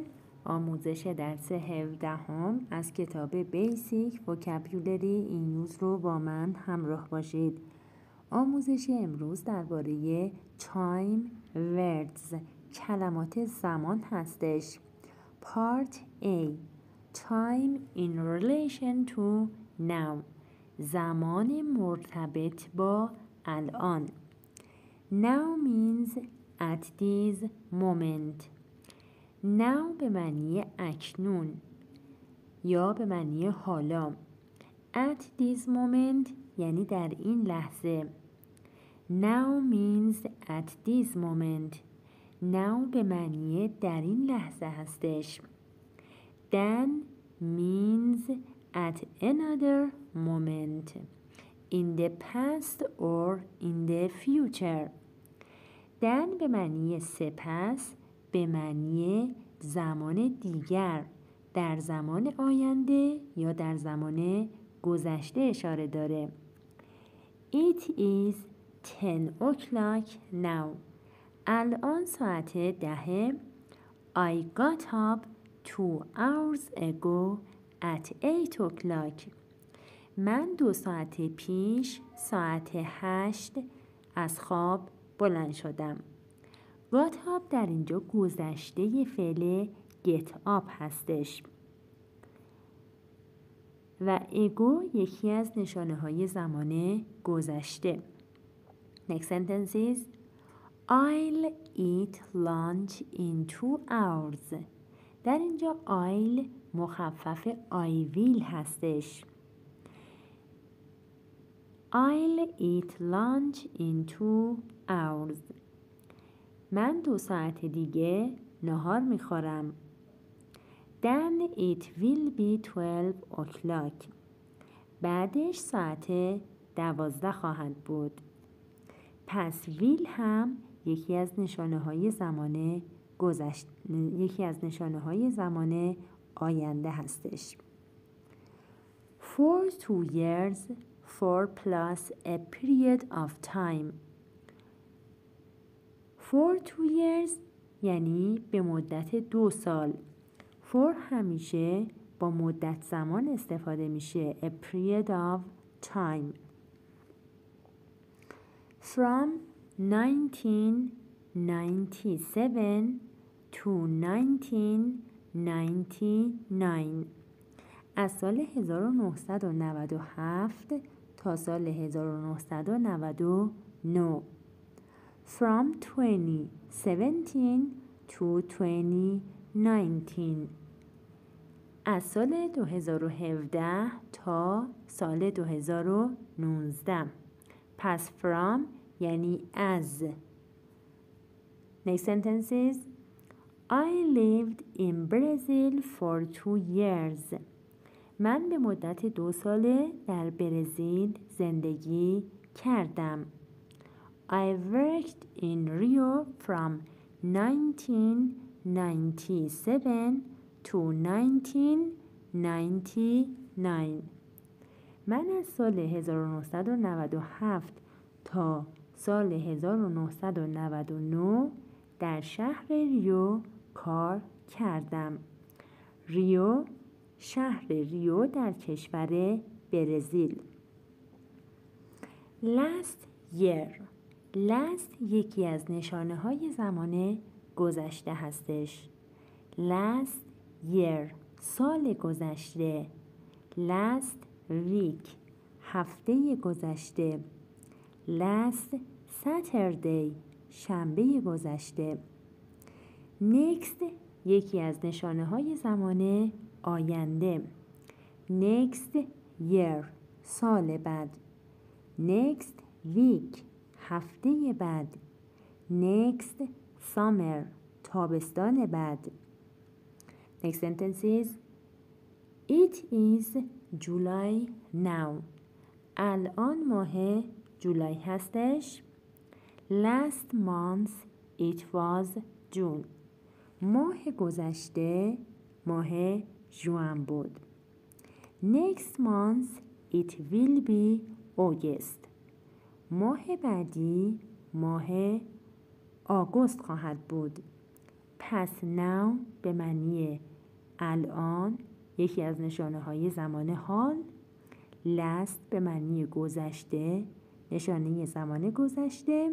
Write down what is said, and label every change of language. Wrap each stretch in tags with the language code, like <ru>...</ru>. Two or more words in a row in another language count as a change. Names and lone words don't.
<fa>آموزش درس 17 از کتاب بیسیک وکابولری این یوز رو با من همراه باشید. آموزش امروز درباره</fa> <en>time words</en> <fa>کلمات زمان هستش.</fa> <en>پارت A Time in relation to now</en> <fa>زمان مرتبط با الان.</fa> <en>Now means at this moment.</en> <fa>Now به معنی اکنون یا به معنی حالا.</fa> <en>At this moment</en> <fa>یعنی در این لحظه.</fa> <en>Now means at this moment.</en> <fa>Now به معنی در این لحظه هستش.</fa> <en>Then means at another moment. In the past or in the future.</en> <fa>then به معنی سپس، به معنی زمان دیگر، در زمان آینده یا در زمان گذشته اشاره داره.</fa> <en>It is 10 o'clock now.</en> <fa>الان ساعت 10.</fa> <en>I got up 2 hours ago at 8 o'clock.</en> <fa>من 2 ساعت پیش ساعت 8 از خواب بلند شدم.</fa> <en>got up</en> <fa>در اینجا گذشته فعل</fa> <en>get up</en> <fa>هستش و اگو یکی از نشانه های زمان گذشته.</fa> <en>Next sentence is I'll eat lunch in 2 hours.</en> <fa>در اینجا I'll مخفف</fa> <en>I will</en> <fa>هستش.</fa> <en>I'll eat lunch in 2 hours.</en> <fa>من 2 ساعت دیگه نهار میخورم.</fa> <en>Then it will be 12 o'clock.</en> <fa>بعدش ساعت 12 خواهد بود. پس will هم یکی از نشانه های زمان یکی از نشانه های زمان آینده هستش.</fa> <en>For 2 years for plus a period of time. For 2 years</en> <fa>یعنی به مدت 2 سال. For همیشه با مدت زمان استفاده میشه.</fa> <en>A period of time. From 1997 to 1999.</en> <fa>از سال 1997 تا سال 1999.</fa> <en>From 2017 to 2019.</en> <fa>از سال 2017 تا سال 2019. پس from یعنی از.</fa> <en>Next sentence is I lived in Brazil for 2 years.</en> <fa>من به مدت 2 ساله در برزیل زندگی کردم.</fa> <en>I worked in Rio from 1997 to 1999.</en> <fa>من از سال 1997 تا سال 1999 در شهر ریو کار کردم. ریو شهر ریو در کشور برزیل.</fa> <en>Last year.</en> <fa>last یکی از نشانه های زمان گذشته هستش.</fa> <en>last year</en> <fa>سال گذشته.</fa> <en>last week</en> <fa>هفته گذشته.</fa> <en>last Saturday</en> <fa>شنبه گذشته. next یکی از نشانه های زمان آینده.</fa> <en>next year</en> <fa>سال بعد.</fa> <en>next week</en> <fa>هفته بعد.</fa> <en>next summer</en> <fa>تابستان بعد.</fa> <en>next sentence is It is July now.</en> <fa>الان ماه جولای هستش.</fa> <en>Last month it was June.</en> <fa>ماه گذشته ماه ژوئن بود.</fa> <en>Next month it will be August.</en> <fa>ماه بعدی ماه آگوست خواهد بود. پس now به معنی الان، یکی از نشانه های زمان حال. last به معنی گذشته، نشانه زمان گذشته.</fa>